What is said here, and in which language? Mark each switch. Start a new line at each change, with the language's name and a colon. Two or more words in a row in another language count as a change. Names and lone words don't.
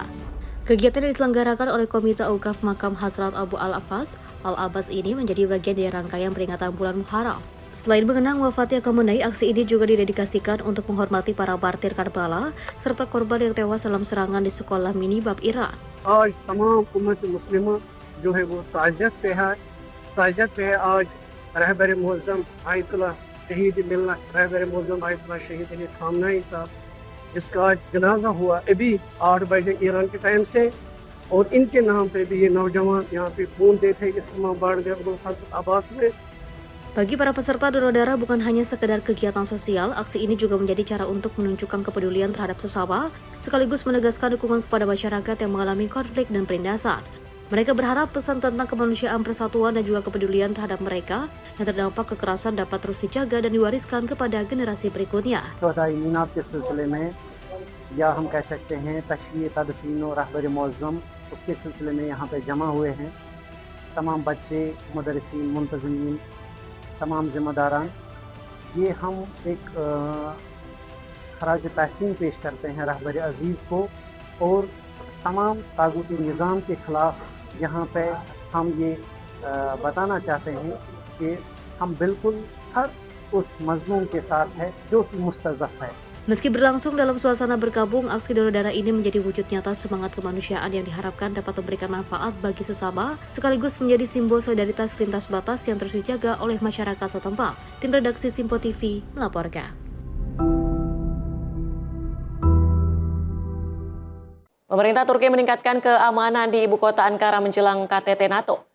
Indonesian: Kegiatan yang diselenggarakan oleh Komite Aukaf Makam Hazrat Abu Al-Abbas ini menjadi bagian dari rangkaian peringatan bulan Muharram. Selain mengenang wafatnya Khamenei, aksi ini juga didedikasikan untuk menghormati para martir Karbala serta korban yang tewas dalam serangan di sekolah minibab Iran.
Urdu: جو ہے وہ تعزیت پہ ہے آج رہبر معظم آیت اللہ شہید ملنا رہبر معظم آیت اللہ شہید علی خامنہ ای صاحب جس کا آج جنازہ ہوا ابھی 8 بجے ایران کے ٹائم سے اور ان کے نام پہ بھی یہ نوجوان یہاں پہ خون دیتے اسمام باڑھ گئے عباس میں.
Indonesian: Bagi para peserta donor darah bukan hanya sekedar kegiatan sosial, aksi ini juga menjadi cara untuk menunjukkan kepedulian terhadap sesama, sekaligus menegaskan dukungan kepada masyarakat yang mengalami konflik dan penindasan. Mereka berharap pesan tentang kemanusiaan, persatuan, dan juga kepedulian terhadap mereka yang terdampak kekerasan dapat terus dijaga dan diwariskan kepada generasi berikutnya.
Urdu: یا ہم کہہ سکتے ہیں تشریح تدفین اور رہبر معظم اس کے سلسلے میں یہاں پہ جمع ہوئے ہیں تمام بچے مدرسین منتظمین تمام ذمہ داران یہ ہم ایک خراج تحسین پیش کرتے ہیں رہبر عزیز کو اور تمام طاغوتی نظام کے خلاف یہاں پہ ہم یہ بتانا چاہتے ہیں کہ ہم بالکل ہر اس مظلوم کے ساتھ ہے جو کہ مستضعف ہے.
Indonesian: Meski berlangsung dalam suasana berkabung, aksi donor darah ini menjadi wujud nyata semangat kemanusiaan yang diharapkan dapat memberikan manfaat bagi sesama, sekaligus menjadi simbol solidaritas lintas batas yang terus dijaga oleh masyarakat setempat. Tim redaksi Sinpo TV melaporkan. Pemerintah Turki meningkatkan keamanan di ibu kota Ankara menjelang KTT NATO.